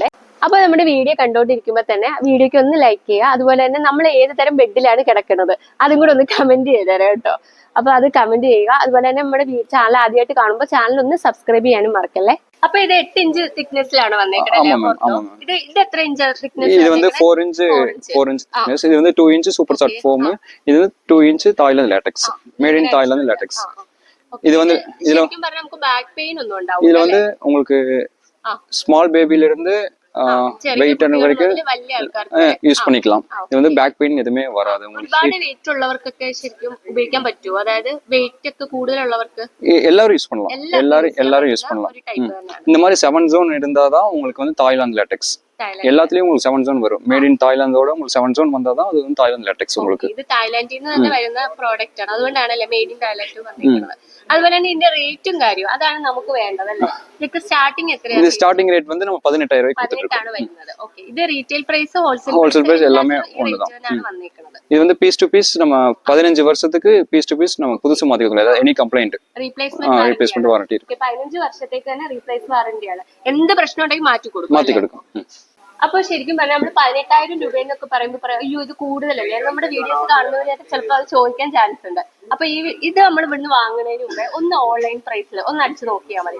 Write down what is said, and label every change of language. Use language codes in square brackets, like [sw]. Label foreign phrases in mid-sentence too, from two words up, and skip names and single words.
[ml] അപ്പൊ നമ്മുടെ വീഡിയോ കണ്ടുകൊണ്ടിരിക്കുമ്പോൾ തന്നെ വീഡിയോക്ക് ഒന്ന് ലൈക്ക് ചെയ്യുക. അതുപോലെ തന്നെ നമ്മൾ ഏത് തരം ബെഡിലാണ് കിടക്കുന്നത് അതും കൂടെ ഒന്ന് കമന്റ് ചെയ്തേരാം കേട്ടോ. അപ്പൊ അത് കമന്റ് ചെയ്യുക. അതുപോലെ തന്നെ നമ്മുടെ ചാനൽ ആദ്യമായിട്ട് കാണുമ്പോൾ ചാനൽ ഒന്ന് സബ്സ്ക്രൈബ് ചെയ്യാനും മറക്കല്ലേ. അപ്പൊ ഇത് 8 inch തിക്നെസ്സിലാണ് വന്നേക്കുന്നത്. ഇത് എത്ര ഇഞ്ച് തിക്നെസ്? [ta] இது வந்து 4 [en] inch thickness. [ta] இது வந்து 2 [en] inch super soft foam. [ta] இது வந்து 2 inch தாய்லாந்து லாட்டெக்ஸ், [en] made in Thailand latex. [ta] இது வந்து இதுல [ml] നമുക്ക് ബാക്ക് പെയിൻ ഒന്നും ഉണ്ടാവും. [ta] இதுல வந்து உங்களுக்கு ஸ்மால் பேபில இருந்து வெயிட் வரைக்கும் യൂസ് பண்ணிக்கலாம். இது வந்து பேக் பெயின் எதுவுமே வராது. [ml] ഒരുപാട് വെയിറ്റ് ഉള്ളവർക്കൊക്കെ ശരിക്കും ഉപയോഗിക്കാൻ പറ്റുമോ? അതായത് വെയിറ്റ് ഒക്കെ കൂടുതലുള്ളവർക്ക് [ta] எல்லாரும் யூஸ் பண்ணலாம். எல்லாரும் யூஸ் பண்ணலாம். இந்த மாதிரி 7 zone இருந்தாதான் உங்களுக்கு வந்து தாய்லாந்து லாட்டெக்ஸ். எல்லாத்துலயும் உங்களுக்கு 7 zone வரும். [en] made in Thailand [ta] உங்களுக்கு 7 zone வந்தாதான் அது வந்து தாய்லாந்து ലാറ്റക്സ് உங்களுக்கு. [ml] ഇത് തായ്ലാൻഡിൽ നിന്ന് തന്നെ വരുന്ന പ്രോഡക്റ്റ് ആണ്, അതുകൊണ്ടാണല്ലേ [en] made in Thailand [ml] വന്നിരിക്കുന്നത്. അതുപോലെ തന്നെ ഇതിന്റെ റേറ്റും കാര്യവും അതാണ് നമുക്ക് വേണ്ടതല്ലേ. ഇതൊക്കെ സ്റ്റാർട്ടിംഗ് എത്രയാണ്? ഇത് [en] starting rate [ta] வந்து நம்ம [ml] 18000 രൂപയ്ക്ക് കൊടുത്തിട്ടാണ് വരുന്നത്. ഓക്കേ, ഇത് [en] retail price wholesale price [ta] எல்லாமே ஒண்ணுதான். இது வந்து [en] piece to piece [ta] நம்ம 15 வருஷத்துக்கு [en] piece to piece [ta] நம்ம புதுசு மாத்திக்கலாம். அதாவது [en] any complaint replacement warranty [ta] ഇருக்கு. 15 [ml] വർഷത്തേക്ക് തന്നെ റീപ്ലേസ് വാറന്റിയാണ്. എന്ത് പ്രശ്നം ഉണ്ടെങ്കിൽ മാറ്റി കൊടുക്കും. അപ്പൊ ശരിക്കും പറഞ്ഞാൽ നമ്മൾ 18,000 രൂപ എന്നൊക്കെ പറയുമ്പോൾ അയ്യോ ഇത് കൂടുതലല്ലേ, നമ്മുടെ വീഡിയോസ് കാണുന്നവരൊക്കെ ചിലപ്പോൾ അത് ചോദിക്കാൻ ചാൻസ് ഉണ്ട്. അപ്പൊ ഇത് നമ്മൾ ഇവിടുന്ന് വാങ്ങുന്നതിന് മുമ്പേ ഒന്ന് ഓൺലൈൻ പ്രൈസിൽ ഒന്ന് അടിച്ചു നോക്കിയാൽ മതി.